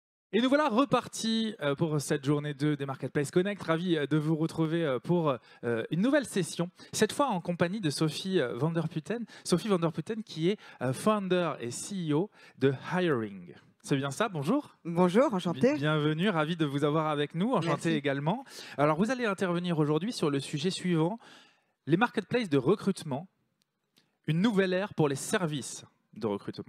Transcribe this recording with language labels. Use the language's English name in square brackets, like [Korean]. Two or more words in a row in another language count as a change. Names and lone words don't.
[French] Et nous voilà repartis pour cette journée 2 des Marketplace Connect. Ravi de vous retrouver pour une nouvelle session, cette fois en compagnie de Sophie van der Putten. Sophie van der Putten qui est founder et CEO de Hiring. C'est bien ça, bonjour. Bonjour, enchanté. Bienvenue, ravi de vous avoir avec nous, enchanté Merci. également. Alors vous allez intervenir aujourd'hui sur le sujet suivant, les marketplaces de recrutement, une nouvelle ère pour les services de recrutement.